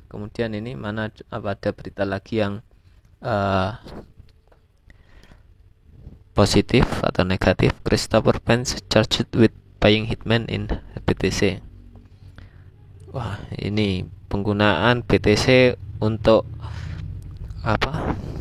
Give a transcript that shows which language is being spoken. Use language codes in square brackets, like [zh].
[id] Kemudian ini ada berita lagi yang positif atau negatif. [en] Christopher Pence charged with buying hitman in BTC. [id] Wah, ini penggunaan BTC untuk apa?